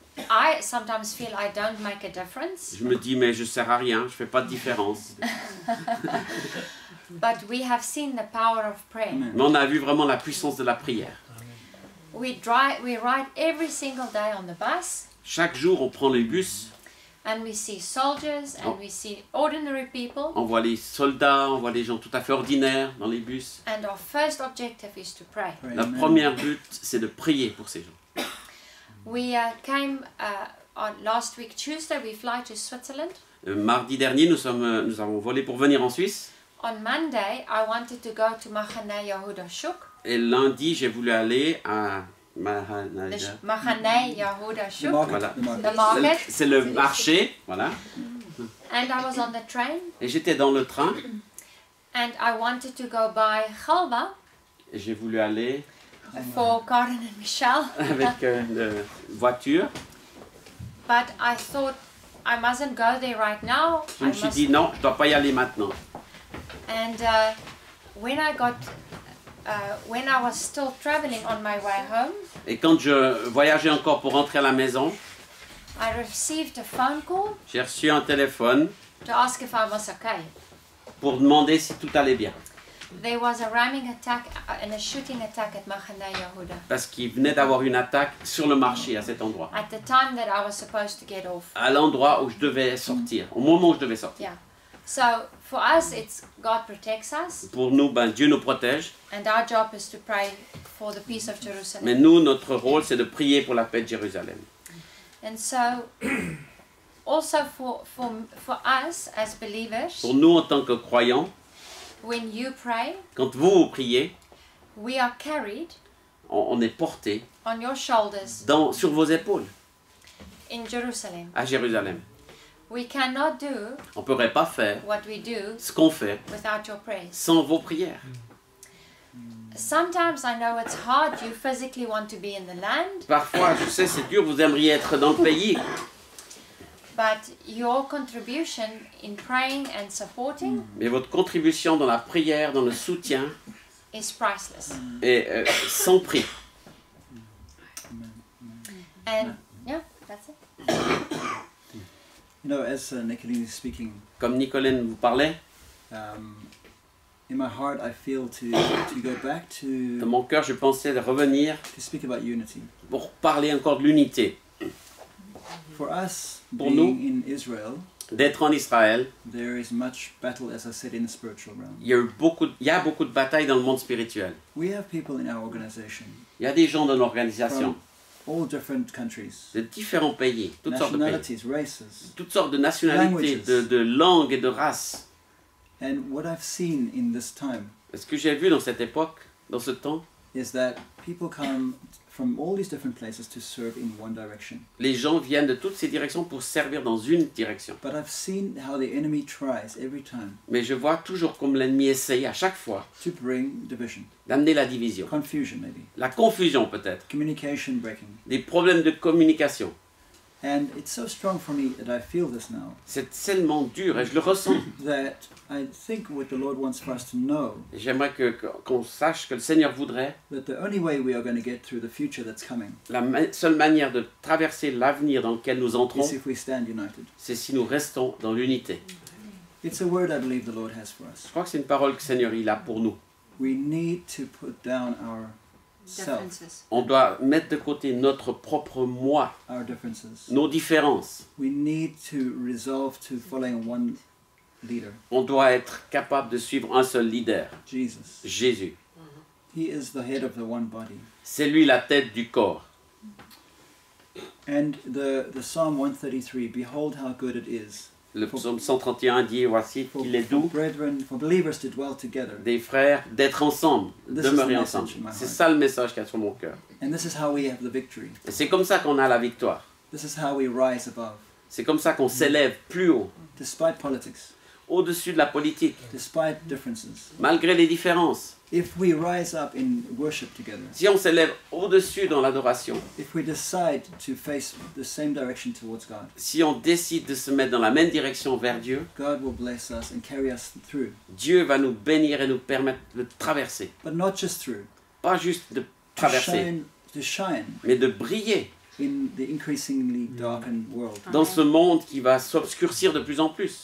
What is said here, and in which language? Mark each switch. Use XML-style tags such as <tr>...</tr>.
<en>I sometimes feel I don't make a difference,</en> <fr>je me dis, mais je ne sers à rien, je ne fais pas de différence.</fr> <en>but we have seen the power of prayer.</en> <fr>Mais on a vu vraiment la puissance de la prière.</fr> <en>We ride every single day on the bus,</en> <fr>Chaque jour, on prend les bus,</fr> <en>and we see soldiers and we see ordinary people,</en> <fr>on voit les soldats, on voit les gens tout à fait ordinaires dans les bus.</fr> <en>and our first objective is to pray.</en> <fr>La première but, c'est de prier pour ces gens.</fr> <en>We came on last week Tuesday. We fly to Switzerland.</en> <fr>Mardi dernier, nous avons volé pour venir en Suisse.</fr> <en>On Monday, I wanted to go to Machane Yehuda Shuk.</en> <fr>Et lundi, j'ai voulu aller à Machane Yehuda</fr> <en>The Shuk. market,</en> <fr>Voilà.</fr> <en>the market. The market.</en> <fr>C'est le marché, voilà.</fr> <en>And I was on the train.</en> <fr>Et j'étais dans le train</fr> <en>And I wanted to go by Chalva</en> <fr>et j'ai voulu aller</fr> <en>for Karen and Michelle.</en> <fr>avec une voiture.</fr> <en>But I thought I mustn't go there right now.</en> <fr>Je</fr> <en>I</en> <fr>me suis</fr> <en>must-</en> <fr>dit non, je dois pas y aller maintenant.</fr> <en>And when I was still traveling on my way home,</en> <fr>Et quand je voyageais encore pour rentrer à la maison,</fr> <en>I received a phone call</en> <fr>j'ai reçu un téléphone</fr> <en>to ask if I was okay.</en> <fr>pour demander si tout allait bien.</fr> <en>There was a ramming attack and a shooting attack at Machane Yehuda</en> <fr>Parce qu'il venait d'avoir une attack sur le marché à cet endroit.</fr> <en>at the time that I was supposed to get off.</en> <fr>À l'endroit où je devais sortir, au moment où je devais sortir.</fr> <en>Yeah. So for us, it's God protects us,</en> <fr>Pour nous, ben, Dieu nous protège.</fr> <en>and our job is to pray for the peace of</en> <fr>Mais</fr> <en>Jerusalem.</en> <fr>nous, notre rôle, c'est de prier pour la paix de Jérusalem.</fr> <en>And so, also for us as believers,</en> <fr>Pour nous, en tant que croyants,</fr> <en>when you pray,</en> <fr>quand vous priez,</fr> <en>we are carried</en> <fr>on est porté</fr> <en>on your shoulders</en> <fr>sur vos épaules</fr> <en>in Jerusalem.</en> <fr>à Jérusalem.</fr> <en>We cannot do</en> <fr>On ne pourrait pas faire</fr> <en>what we do</en> <fr>ce qu'on fait</fr> <en>without your prayers.</en> <fr>sans vos prières.</fr> <en>Sometimes I know it's hard, you physically want to be in the land,</en> <fr>Parfois, je sais, c'est dur, vous aimeriez être dans le pays,</fr> <en>but your contribution in praying and supporting</en> <fr>mais votre contribution dans la prière, dans le soutien,</fr> <en>is priceless.</en> <fr>est sans prix.</fr> <en>And yeah, that's it. You know, as Nicolene is speaking,</en> <fr>Comme Nicolène vous parlait,</fr> <en>in my heart I feel to go back</en> <fr>dans</fr> <en>to</en> <fr>mon cœur, je pensais de revenir</fr> <en>speak about unity.</en> <fr>pour parler encore de l'unité.</fr> <en>For us,</en> <fr>Pour</fr> <en>being in Israel,</en> <fr>D'être en Israël,</fr> <en>there is much battle, as I said, in the spiritual realm.</en> <fr>il y a beaucoup de batailles dans le monde spirituel.</fr> <en>We have people in our organization</en> <fr>Il y a des gens dans l'organisation</fr> <en>from all different countries,</en> <fr>de différents pays, toutes sortes de pays,</fr> <en>nationalities, races.</en> <fr>toutes sortes de nationalités, de langues et de races.</fr> <en>And what I've seen in this time</en> <fr>Ce que j'ai vu dans cette époque, dans ce temps,</fr> <en>is that people come from all these different places to serve in one direction.</en> <fr>les gens viennent de toutes ces directions pour servir dans une direction.</fr> <en>But I've seen how the enemy tries every time</en> <fr>Mais je vois toujours comme l'ennemi essaye à chaque fois</fr> <en>to bring division,</en> <fr>d'amener la division,</fr> <en>confusion maybe,</en> <fr>la confusion peut-être,</fr> <en>communication breaking.</en> <fr>des problèmes de communication.</fr> <en>And it's so strong for me that I feel this now,</en> <fr>C'est tellement dur et je le ressens.</fr> <en>that I think what the Lord wants for us to know,</en> <fr>Et j'aimerais qu'on sache que le Seigneur voudrait,</fr> <en>that the only way we are going to get through the future that's coming</en> <fr>la seule manière de traverser l'avenir dans lequel nous entrons,</fr> <en>is if we stand united.</en> <fr>c'est si nous restons dans l'unité.</fr> <en>It's a word I believe the Lord has for us.</en> <fr>Je crois que c'est une parole que le Seigneur il a pour nous.</fr> <en>We need to put down our self, Differences.</en> <fr>On doit mettre de côté notre propre moi,</fr> <en>our differences.</en> <fr>nos différences.</fr> <en>We need to resolve to following one leader,</en> <fr>On doit être capable de suivre un seul leader,</fr> <en>Jesus.</en> <fr>Jésus.</fr> <en>He is the head of the one body.</en> <fr>C'est lui la tête du corps.</fr> <en>And the Psalm 133, behold how good it is</en> <fr>Le psaume 131 dit, voici</fr> <en>for,</en> <fr>qu'il est</fr> <en>for</en> <fr>doux</fr> <en>brethren, for believers to dwell together.</en> <fr>des frères d'être ensemble, de</fr> <en>This is</en> <fr>demeurer</fr> <en>the</en> <fr>ensemble.</fr> <en>message in my</en> <fr>C'est</fr> <en>heart.</en> <fr>ça le message qu'il y a sur mon cœur.</fr> <en>And this is how we have the victory.</en> <fr>Et c'est comme ça qu'on a la victoire.</fr> <en>This is how we rise above,</en> <fr>C'est comme ça qu'on s'élève plus haut,</fr> <en>despite politics,</en> <fr>au-dessus de la politique,</fr> <en>despite differences.</en> <fr>malgré les différences.</fr> <en>If we rise up in worship together,</en> <fr>Si on s'élève au-dessus dans l'adoration,</fr> <en>if we decide to face the same direction towards God,</en> <fr>si on décide de se mettre dans la même direction vers Dieu,</fr> <en>God will bless us and carry us through.</en> <fr>Dieu va nous bénir et nous permettre de traverser.</fr> <en>But not just through,</en> <fr>Pas juste de</fr> <en>to</en> <fr>traverser,</fr> <en>shine</en> <fr>mais de briller</fr> <en>in the increasingly darkened world.</en> <fr>dans ce monde qui va s'obscurcir de plus en plus.</fr>